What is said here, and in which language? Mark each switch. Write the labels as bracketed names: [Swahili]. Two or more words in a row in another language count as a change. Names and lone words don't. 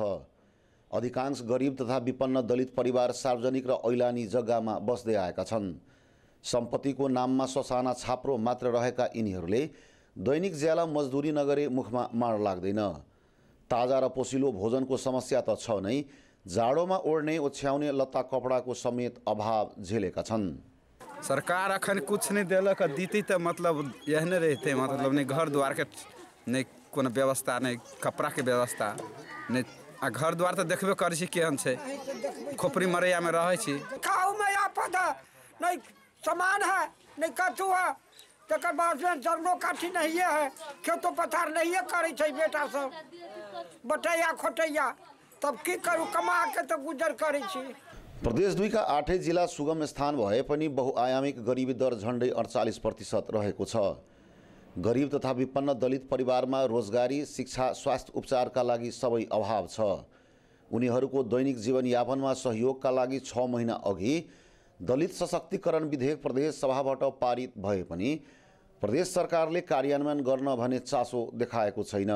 [Nepali] अधिकांश गरिब तथा विपन्न दलित परिवार सार्वजनिक र ऐलानी जग्गामा बस्दै आएका छन्। सम्पत्तिको नाममा ससाना छाप्रो मात्र रहेका यिनीहरूले दैनिक ज्याला मजदुरी नगरे मुखमा माड लाग्दैन। ताजा र पोसिलो भोजनको समस्या त छ नै, जाडोमा ओढ्ने ओछ्याउने लत्ता कपडाको समेत अभाव झेलेका छन्। [Maithili] सरकार अखन कुछ नहीं दिलक, दीती तो मतलब यहने रहते, मतलब नहीं घर द्वार के नहीं कोनो व्यवस्था, नहीं कपड़ा के व्यवस्था, नहीं घर द्वार तो देखबे कर केहन छै। खोपड़ी मरैया में रहे छी, खाऊ में आपद नहीं सामान है, नहीं कथू है, तकर बाद में जंगलो काठी नहीं है, खेतो पथार नहीं करे छै बेटा सब, बटैया खोटैया, तब की करू, कमा के तो गुजर करे छी। [Nepali] प्रदेश 2 का 8 जिल्ला सुगम स्थान भए पनि बहुआयामिक गरिबी दर झन्डै 48% रहेको छ। गरिब तथा विपन्न दलित परिवारमा रोजगारी, शिक्षा, स्वास्थ्य उपचारका लागि सबै अभाव छ। उनीहरूको दैनिक जीवनयापनमा सहयोगका लागि 6 महिना अघि दलित सशक्तिकरण विधेयक प्रदेश सभाबाट पारित भए पनि प्रदेश सरकारले कार्यान्वयन गर्न भने चासो देखाएको छैन।